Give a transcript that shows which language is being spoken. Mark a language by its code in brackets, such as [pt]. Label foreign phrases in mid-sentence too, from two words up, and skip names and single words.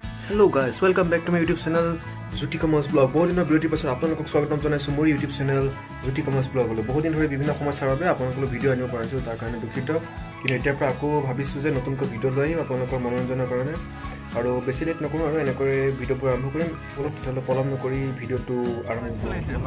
[en] Hello guys, welcome back to my YouTube channel Jyoti Commerce Blog. [as] বহুত দিনৰ বিৰতিৰ পাছত আপোনালোকক স্বাগতম জনাইছো মোৰ [en] YouTube channel [as] Jyoti Commerce Blog লৈ। বহুত দিন ধৰি বিভিন্ন সমস্যাৰ বাবে আপোনালোকক ভিডিঅ' আনিব পাৰিছো, তাৰ কাৰণে দুখিত। কিন্তু এতিয়া পৰা আকৌ ভাবিছো যে নতুনকৈ ভিডিঅ' লৈ আহিম আপোনালোকৰ মনোৰঞ্জনৰ কাৰণে। আৰু বেছি লেট নকৰো আৰু এনেকৈ ভিডিঅ'টো আৰম্ভ কৰিম। অলপ তেতিয়ালৈ পলম নকৰি ভিডিঅ'টো আৰম্ভ কৰিম।